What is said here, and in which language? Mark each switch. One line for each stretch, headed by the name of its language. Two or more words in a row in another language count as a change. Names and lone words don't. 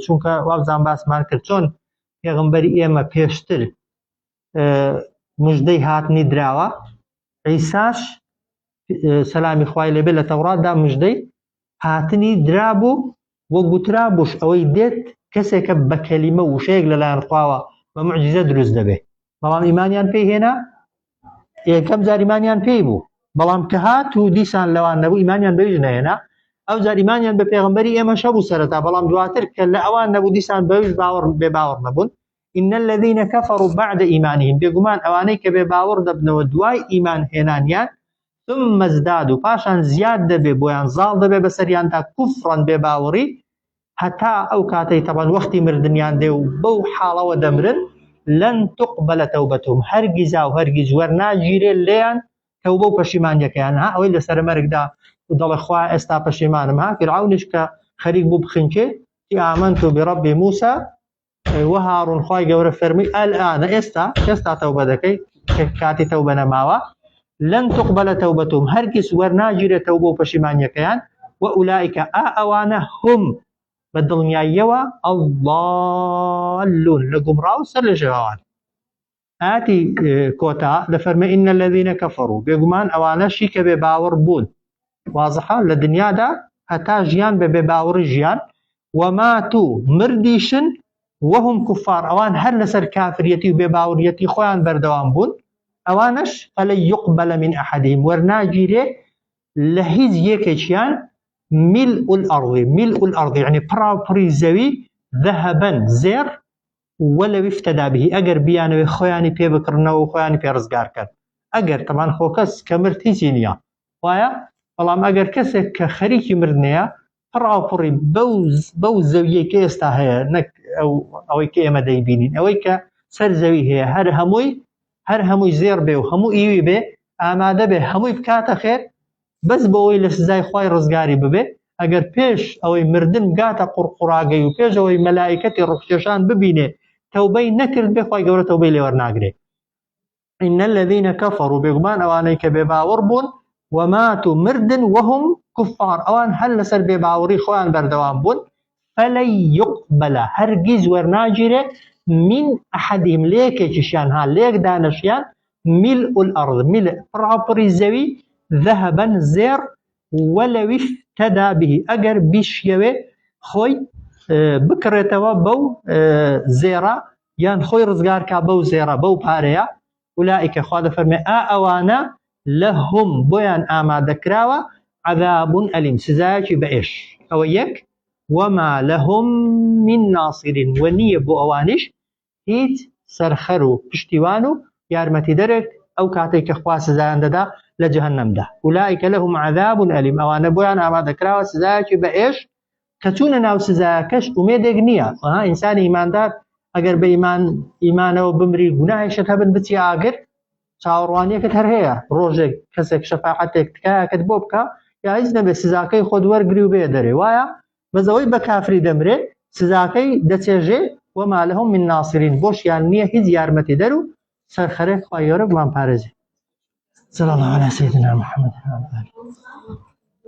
Central Kurdish: چونکە وابزان باسمان کرد چۆن پێغەمبەری ئێمە پێشتر مژدەی هاتنی دراوە، عیساش سەلامی خوای لێبێ لە تەوراتدا مژدەی هاتنی درابوو وە گوترا بوش ئەوەی دێت کەسێکە بە کەلیمە وشەیەک لەلایەن خواوە بە موعجیزە دروست دەبێ. بەڵام ئیمانیان پێی هێنا؟ یەکەم جار ئیمانیان پێی بوو، بەڵام کە هات و دیسان لەوان نەبوو ئیمانیان بەویش نەهێنا. ئەو جار ئیمانیان بە پێغەمبەری ئێمەش هەبوو سەرەتا، بەڵام دواتر کە لە ئەوان نەبوو دیسان بەویش بێ باوەڕ نەبوون.
Arabic: إن الذين كفروا بعد إيمانهم،
Central Kurdish: بێگومان ئەوانەی کە بێ باوەڕ دەبنەوە دوای ئیمان هێنانیان،
Arabic: ثم ازدادوا،
Central Kurdish: پاشان زیاد دەبێ بۆیان زاڵ دەبێ بەسەریاندا کوفران بێ باوەڕی، هەتا ئەو کاتەی تەبەن وەختی مردنیان دێ و بەو حاڵەوە دەمرن،
Arabic: لن تقبل توبتهم،
Central Kurdish: هەرگیزا و هەرگیز وەرناگیرێ لێیان تەوبە و پەشیمانیەکەیان. ئەوەی لەسەر مەرگدا دەڵێ خوا ئێستا پەشیمانم، فرعونش کە خەریک بوو بخنکێ
Arabic: آمنت برب موسى وهارون،
Central Kurdish: خوای گەورە فەرمی الآن ئێستا تەوبە دەکەی کە کاتی تەوبە نەماوە،
Arabic: لن تقبل توبتهم،
Central Kurdish: هەرگیز وەرناگیرێت تەوبە و پەشیمانیەکەیان، وأولئك ئەوانە هم بە دڵنیاییەوە الضالون، لە گومڕاو سەر لە ژێوان. ئاتی کۆتا دەفەرمێ
Arabic: إن الذين كفروا،
Central Kurdish: بێگومان ئەوانەشی کە بێ باوەڕ بوون وازحە لە دنیادا هەتا ژیان بە بێ باوەڕی ژیان،
Arabic: وماتوا مردیشن وهم كفار،
Central Kurdish: ئەوان هەر لەسەر کافریەتی و بێ باوەڕیەتی خۆیان بەردەوام بوون، ئەوانش
Arabic: فلن يقبل من أحدهم،
Central Kurdish: وەرناگیرێ لە هیچ یەکێکیان
Arabic: ملء الأرض يعني
Central Kurdish: پڕاپڕی زەوی ذهبا زێر
Arabic: ولو افتدى به،
Central Kurdish: ئەگەر بیانەوێ خۆیانی پێ بکڕنەوە و خۆیانی پێ ڕزگار کرد. ئەگەر تەمان خۆ کەس کە مرد هیچی نییە وایە، بەڵام ئەگەر کەسێک کە خەریکی مردنەیە پڕاپڕی بەو زەویە کە ئێستا هەیە، نەک ئەوەی کە ئێمە دەیبینین، ئەوەی کە سەر زەوی هەیە هەر هەمووی زێر بێ و هەموو ئیوی بێ ئامادە بێ هەمووی بکاتە خێر بەس بەوەی لە سزای خوای ڕزگاری ببێ، ئەگەر پێش ئەوەی مردن بگاتە قوڕقوڕاگەی و پێش ئەوەی مەلائیکەتی ڕوخکێشان ببینێ تەوبەی نەکرد بێ، خوای گەورە تەوبەی لێ وەرناگرێ.
Arabic: إن الذين كفروا،
Central Kurdish: بێگومان ئەوانەی کە بێ باوەڕ بوون، وماتوا مردن
Arabic: وهم كفار،
Central Kurdish: ئەوان هەر لەسەر بێ باوەڕی خۆیان بەردەوام بوون،
Arabic: فلن يقبل،
Central Kurdish: هەرگیز وەرناگیرێ
Arabic: من أحدهم،
Central Kurdish: لێکێکیشیان لێک دانەشیان
Arabic: ملء الأرض،
Central Kurdish: پڕاپڕی زەوی ذهبا زێر
Arabic: ولو افتدى به،
Central Kurdish: ئەگەر بیشیەوێ خۆی بکڕێتەوە بەو زێرە یان خۆی ڕزگارکا بەو زێرە بەو پارەیە. أولئك خوا دەفەرمێ ئەوانە لەهم بۆیان ئامادەکراوە
Arabic: عذاب ئەلیم،
Central Kurdish: سزایەکی بەئێش. ئەوە یەک،
Arabic: وما لهم من ناصرین،
Central Kurdish: وەنیە بۆ ئەوانش هیچ سەرخەر و پشتیوان و یارمەتیدەرێک ئەو کاتێک کە خوا سزایان دەدا لە جەهەنەمدا.
Arabic: أولئك لهم عذاب ئەلیم،
Central Kurdish: ئەوانە بۆیان ئامادەکراوە سزایەکی بەئێش کە چوونە ناو سزایەکەش ئومێدێک نییە. ئینسانی ئیماندار ئەگەر بە ئیمانەوە بمری گوناهیشت هەبن بچی ئاگر، چاوەڕوانیەکەت هەر هەیە ڕۆژێک کەسێک شەفاعەتێک تکایەکەت بۆ بکە یا هیچ نەبێ سزاکەی خۆت وەرگری و بێ دەرێ، وایە بەزەوەی بە کافری دەمرێ سزاکەی دەچێژێ
Arabic: وما لهم من ناصرین
Central Kurdish: بۆشیان نییە هیچ یارمەتیدەر و سەرخەرێک خوا گەورە بمان پارێزێ.
Arabic: صلى الله على سيدنا محمد وعلى آله